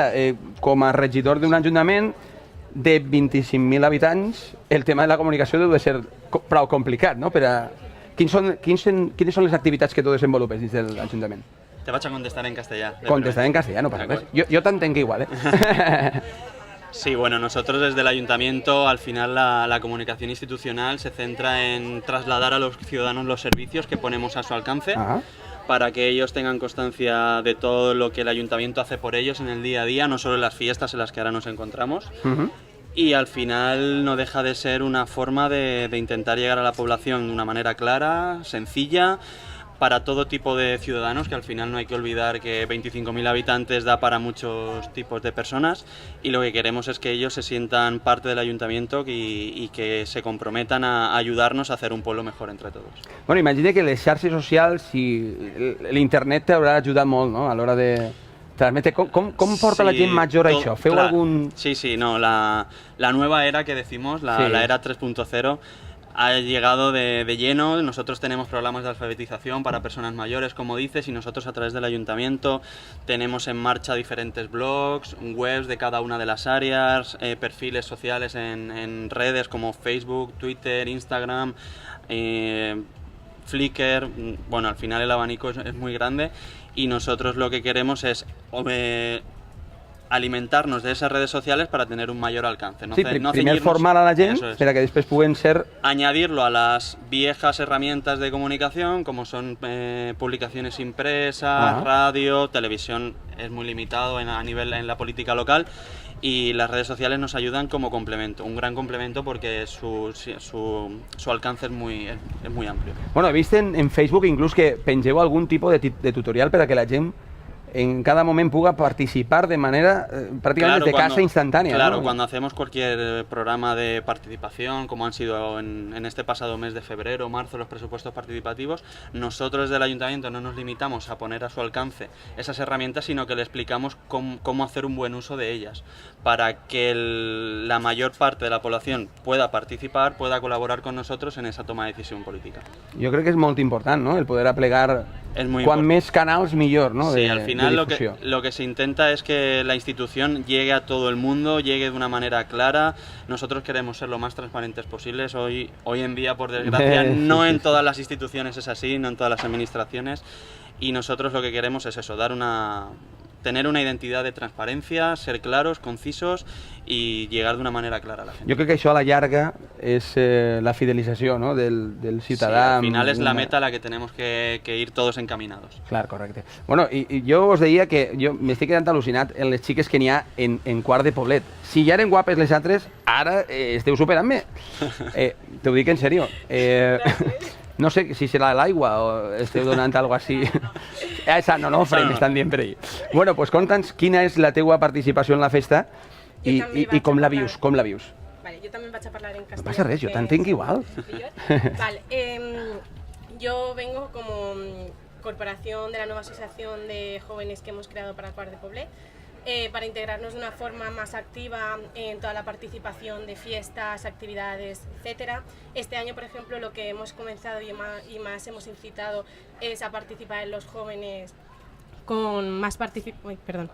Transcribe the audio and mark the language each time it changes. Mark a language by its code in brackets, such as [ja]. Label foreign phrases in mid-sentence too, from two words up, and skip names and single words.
[ca] Com a regidor d'un ajuntament de 25.000 habitants, el tema de la comunicació deu de ser prou complicat, no? Quines són les activitats que tu desenvolupes dins de l'Ajuntament? Te vaig a contestar en castellà. Contestar en castellà, no passa res. Jo t'entenc igual, [es] Sí, bueno, nosotros desde el Ayuntamiento, al final la comunicación institucional se centra en trasladar a los ciudadanos los servicios que ponemos a su alcance. Ajá. Para que ellos tengan constancia de todo lo que el Ayuntamiento hace por ellos en el día a día, no solo en las fiestas en las que ahora nos encontramos. Y al final no deja de ser una forma de intentar llegar a la población de una manera clara, sencilla, para todo tipo de ciudadanos, que al final no hay que olvidar que 25.000 habitantes da para muchos tipos de personas, y lo que queremos es que ellos se sientan parte del ayuntamiento y que se comprometan a ayudarnos a hacer un pueblo mejor entre todos. [ca] Bueno, imagina que les xarxes socials i l'internet t'haurà ajudat molt, no?, a l'hora de transmetre. Com porta la gent major a això? Feu algun... [es] Sí, no, la nueva era que decimos, la era 3.0, ha llegado de lleno. Nosotros tenemos programas de alfabetización para personas mayores, como dices, y nosotros a través del ayuntamiento tenemos en marcha diferentes blogs, webs de cada una de las áreas, perfiles sociales en redes como Facebook, Twitter, Instagram, Flickr. Bueno, al final el abanico es muy grande y nosotros lo que queremos es alimentarnos de esas redes sociales para tener un mayor alcance. [ca] Primer formar a la gent per a que després puguen ser... [es] Añadirlo a las viejas herramientas de comunicación, como son publicaciones impresas, radio, televisión es muy limitado a nivel en la política local, y las redes sociales nos ayudan como complemento, un gran complemento, porque su alcance es muy amplio. [ca] Bueno, he vist en Facebook inclús que pengeu algun tipus de tutorial per a que la gent [es] en cada momento pueda participar de manera prácticamente de casa instantánea. Claro, ¿no? Cuando hacemos cualquier programa de participación, como han sido en este pasado mes de febrero, marzo, los presupuestos participativos, nosotros desde el Ayuntamiento no nos limitamos a poner a su alcance esas herramientas, sino que le explicamos cómo hacer un buen uso de ellas, para que la mayor parte de la población pueda participar, pueda colaborar con nosotros en esa toma de decisión política. Yo creo que es muy importante, ¿no?, el poder [ca] aplegar cuan més canals millor, [es] ¿no? Sí, al final lo que se intenta es que la institución llegue a todo el mundo, llegue de una manera clara. Nosotros queremos ser lo más transparentes posibles. Hoy en día, por desgracia, no en todas las instituciones es así, no en todas las administraciones, y nosotros lo que queremos es eso, tener una identidad de transparencia, ser claros, concisos y llegar de una manera clara a la gente. Yo creo [ca] que això a la llarga [es] es la fidelización, [ca] ¿no?, del ciutadà. [es] Sí, al final es la meta a la que tenemos que ir todos encaminados. [ca] Clar, correcte. Bueno, i jo us deia que jo m'estic quedant al·lucinat en les xiques que n'hi ha en Quart de Poblet. Si ja eren guapes les altres, ara esteu superant-me. T'ho dic en sèrio. No sé si serà l'aigua o esteu donant alguna cosa així. Esa no, m'estan dient per ahí. Bueno, doncs conta'ns quina és la teua participació en la festa i com la vius, Vale, jo també vaig a parlar en castellà. No passa res, jo t'entenc igual. [es] Vale, yo vengo como corporación de la nueva asociación de jóvenes que hemos creado para Quart de Poblet, para integrarnos de una forma más activa en toda la participación de fiestas, actividades, etcétera. Este año, por ejemplo, lo que hemos comenzado y más hemos incitado es a participar en los jóvenes con más participación.